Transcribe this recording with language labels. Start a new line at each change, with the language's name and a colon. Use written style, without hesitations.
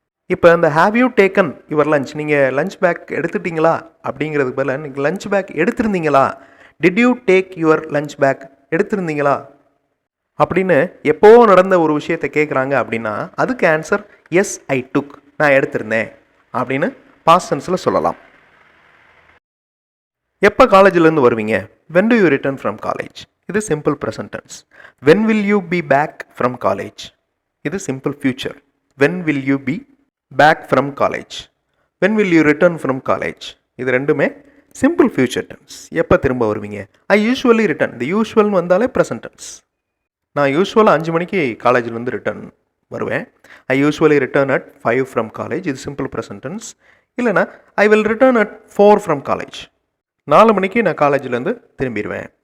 Tamil: இப்போ இந்த
English: have you taken your lunch,
Tamil: நீங்கள் லஞ்ச் பேக் எடுத்துட்டீங்களா அப்படிங்கிறதுக்கு பதிலாக நீங்கள் lunch back எடுத்திருந்தீங்களா,
English: did you take your lunch pack,
Tamil: எடுத்திருந்தீங்களா அப்படின்னு எப்போ நடந்த ஒரு விஷயத்தை கேட்குறாங்க அப்படின்னா அதுக்கு ஆன்சர்
English: yes, I took,
Tamil: நான் எடுத்திருந்தேன் அப்படின்னு பாஸ்ட் டென்ஸில் சொல்லலாம். எப்போ காலேஜிலேருந்து வருவீங்க?
English: when do you return from college? இது simple present tense. when will you be back from college? இது simple future. when will you be back from college? when will you return from college?
Tamil: இது ரெண்டுமே simple future tense. எப்போ திரும்ப வருவீங்க?
English: I usually return.
Tamil: இந்த யூஸ்வல்னு வந்தாலே present tense. நான் யூஸ்வலாக 5 மணிக்கு காலேஜிலேருந்து ரிட்டர்ன் வருவேன்.
English: I usually return at 5 from college, இது simple present tense. இல்லைனா I will return at 4 from college,
Tamil: 4 மணிக்கு நான் காலேஜிலேருந்து திரும்பிடுவேன்.